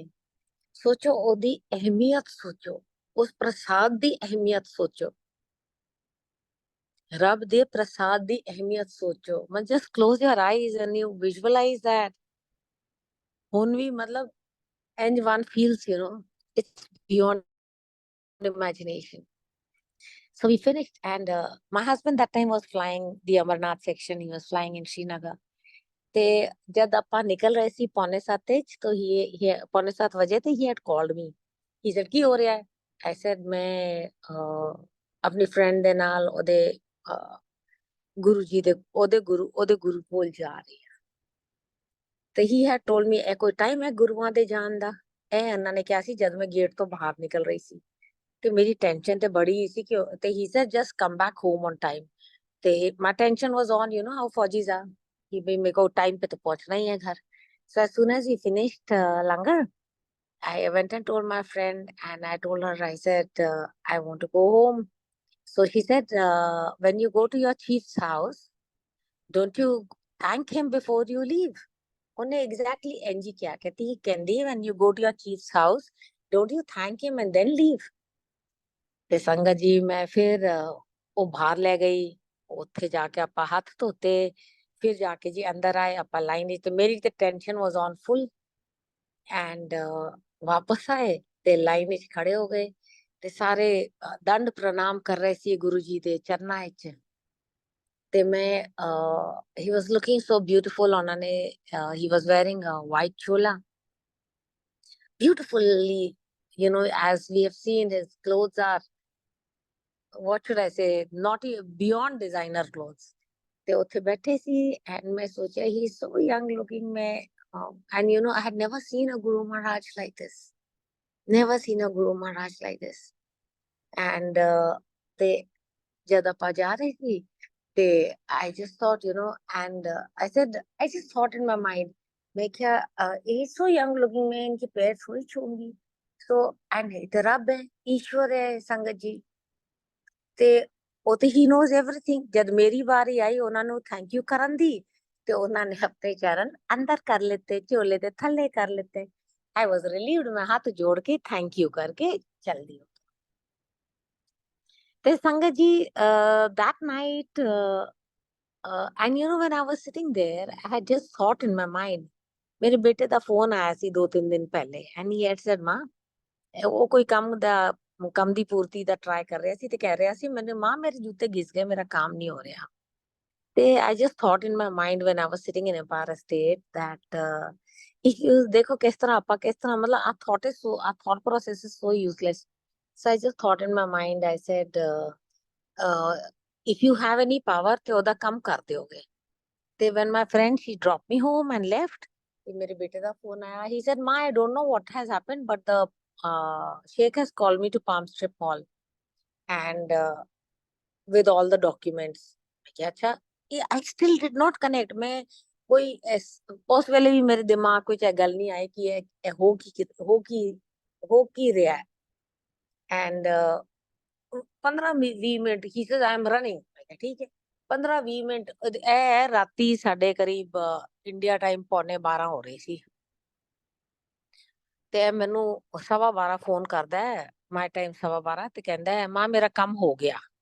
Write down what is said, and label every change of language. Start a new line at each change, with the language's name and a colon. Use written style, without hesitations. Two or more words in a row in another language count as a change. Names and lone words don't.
Punjabi: ਸੋਚੋ ਉਹਦੀ ਅਹਿਮੀਅਤ, ਸੋਚੋ ਉਸ ਪ੍ਰਸਾਦ ਦੀ ਅਹਿਮੀਅਤ, ਸੋਚੋ ਰੱਬ ਦੇ ਪ੍ਰਸਾਦ ਦੀ ਅਹਿਮੀਅਤ ਸੋਚੋ।
English: ਮੈਂ just close your eyes and you visualize that.
Punjabi: ਹੁਣ ਵੀ ਮਤਲਬ ਇੰਜ
English: one feels its beyond imagination. So we finished and my husband that time was flying the Amarnath section. He was flying in Srinagar.
Punjabi: ਤੇ ਜਦ ਆਪਾਂ ਨਿਕਲ ਰਹੇ ਸੀ 6:45 ਤੋਂ ਪੌਣੇ 7 ਵਜੇ ਤੇ
English: he had called me. He said
Punjabi: ਕੀ ਹੋ ਰਿਹਾ ਹੈ?
English: I said
Punjabi: ਮੈਂ ਆਪਣੀ ਫਰੈਂਡ ਦੇ ਨਾਲ ਉਹਦੇ ਗੁਰੂ ਜੀ ਦੇ ਉਹਦੇ ਗੁਰੂ ਕੋਲ ਜਾ ਰਹੀ ਹਾਂ। ਤੇ
English: he had told me
Punjabi: ਇਹ ਕੋਈ ਟਾਈਮ ਹੈ ਗੁਰੂਆਂ ਦੇ ਜਾਣ ਦਾ? ਇਹ ਇਹਨਾਂ ਨੇ ਕਿਹਾ ਸੀ ਜਦ ਮੈਂ ਗੇਟ ਤੋਂ ਬਾਹਰ ਨਿਕਲ ਰਹੀ ਸੀ। ਤੇ ਮੇਰੀ ਟੈਨਸ਼ਨ ਤੇ ਬੜੀ ਸੀ ਕਿ ਤੇ
English: he said just come back home on time. ਤੇ my tension was on, you know how Fauji's are,
Hindi: कि भाई मेरे को टाइम पे तो पहुंचना ही है घर।
English: So as soon as we finished langar, I went and told my friend and I told her, I said I want to go home. So she said when you go to your chief's house, don't you thank him before you leave? ਉਹਨੇ exactly
Punjabi: ਇੰਜ ਹੀ ਕਿਹਾ, ਕਹਿੰਦੀ
English: when you go to your chief's house, don't you thank him and then leave?
Punjabi: ਤੇ ਸੰਗਤ ਜੀ ਮੈਂ ਫਿਰ ਉਹ ਬਾਹਰ ਲੈ ਗਈ। ਉੱਥੇ ਜਾ ਕੇ ਆਪਾਂ ਹੱਥ ਧੋਤੇ, ਫਿਰ ਜਾ ਕੇ ਜੀ ਅੰਦਰ ਆਏ ਆਪਾਂ ਲਾਈਨ ਵਿੱਚ। ਤੇ ਮੇਰੀ ਤੇ ਟੈਨਸ਼ਨ
English: was on full and
Punjabi: ਵਾਪਸ ਆਏ ਤੇ ਲਾਈਨ ਵਿੱਚ ਖੜੇ ਹੋ ਗਏ ਤੇ ਸਾਰੇ ਦੰਡ ਪ੍ਰਣਾਮ ਕਰ ਰਹੇ ਸੀ ਗੁਰੂ ਜੀ ਦੇ ਚਰਨਾਂ ਵਿੱਚ। ਤੇ ਮੈਂ
English: he was looking so beautiful,
Punjabi: ਉਹਨਾਂ ਨੇ
English: he was wearing a white chola beautifully, as we have seen his clothes are, what should I say, not beyond designer clothes.
Punjabi: ਤੇ ਉੱਥੇ ਬੈਠੇ ਸੀ and ਮੈਂ ਸੋਚਿਆ
English: he is so young looking. ਮੈਂ and I had never seen a Guru Maharaj like this. Never seen a Guru Maharaj like this. And
Punjabi: ਤੇ ਜਦ ਆਪਾਂ ਜਾ ਰਹੇ ਸੀ ਤੇ
English: I just thought, and I said, I just thought in my mind,
Hindi: मैं क्या
English: he is so young looking,
Hindi: मैं इनके पैर थोड़ी छूंगी।
English: So and it
Hindi: रब है, ईश्वर है संगत जी।
Punjabi: ਤੇ ਉਹ ਤੇ
English: he knows everything.
Punjabi: ਜਦ ਮੇਰੀ ਵਾਰੀ ਆਈ ਉਹਨਾਂ ਨੂੰ
English: thank you
Punjabi: ਕਰਨ ਦੀ ਤੇ ਉਹਨਾਂ ਨੇ ਆਪਣੇ ਚਰਨ ਅੰਦਰ ਕਰ ਲਿੱਤੇ, ਝੋਲੇ ਦੇ ਥੱਲੇ ਕਰ ਲਿੱਤੇ
English: I was relieved.
Hindi: मैं हाथ जोड़ के
English: thank you
Hindi: करके चल दी। तो संगत जी,
English: that night, and you know, when I was sitting there, I had just thought in my mind,
Hindi: मेरे बेटे
Punjabi: ਦਾ ਫੋਨ ਆਇਆ ਸੀ 2-3 ਦਿਨ ਪਹਿਲੇ,
English: and he had said,
Punjabi: ਮਾਂ, ਉਹ ਕੋਈ ਕੰਮ ਦੀ ਪੂਰਤੀ ਦਾ ਟਰਾਈ ਕਰ ਰਿਹਾ ਸੀ ਤੇ ਕਹਿ ਰਿਹਾ ਸੀ ਮੈਨੂੰ, ਮਾਂ ਮੇਰੇ ਜੁੱਤੇ ਘਿਸ ਗਏ, ਮੇਰਾ ਕੰਮ ਨਹੀਂ ਹੋ ਰਿਹਾ।
English: ਤੇ I just thought in my mind when I was sitting in Empire State that
Punjabi: ਦੇਖੋ ਕਿਸ ਤਰ੍ਹਾਂ ਆਪਾਂ ਕਿਸ ਤਰ੍ਹਾਂ ਮਤਲਬ
English: our thought process is so useless. So I just thought in my mind, I said, uh, if you have any power
Punjabi: ਤੇ ਉਹਦਾ ਕੰਮ ਕਰ ਦਿਓਗੇ।
English: ਤੇ when my friend, she dropped me home and left,
Punjabi: ਤੇ ਮੇਰੇ ਬੇਟੇ ਦਾ ਫੋਨ ਆਇਆ।
English: He said, Ma, I don't know what has happened, but the Sheikh has called me to Palm Strip Mall and with all the documents।
Hindi: मैं क्या, अच्छा।
English: I still did not connect।
Hindi: मैं कोई उस
Punjabi: ਵੇਲੇ ਵੀ ਮੇਰੇ ਦਿਮਾਗ ਵਿੱਚ ਇਹ ਗੱਲ ਨਹੀਂ ਆਈ ਕਿ ਇਹ ਹੋ ਕੀ ਰਿਹਾ ਹੈ।
English: and 15-20 ਮਿੰਟ he says I am running।
Punjabi: ਮੈਂ ਕਿਹਾ ਠੀਕ ਹੈ। 15-20 ਮਿੰਟ ਇਹ ਰਾਤੀ ਸਾਡੇ ਕਰੀਬ ਇੰਡੀਆ ਟਾਈਮ 11:45 ਹੋ ਰਹੀ ਸੀ ਤੇ ਮੈਨੂੰ 12:15 ਫੋਨ ਕਰਦਾ ਹੈ,
English: my time
Punjabi: 12:15, ਤੇ ਕਹਿੰਦਾ ਹੈ, ਮਾਂ ਮੇਰਾ ਕੰਮ ਹੋ ਗਿਆ।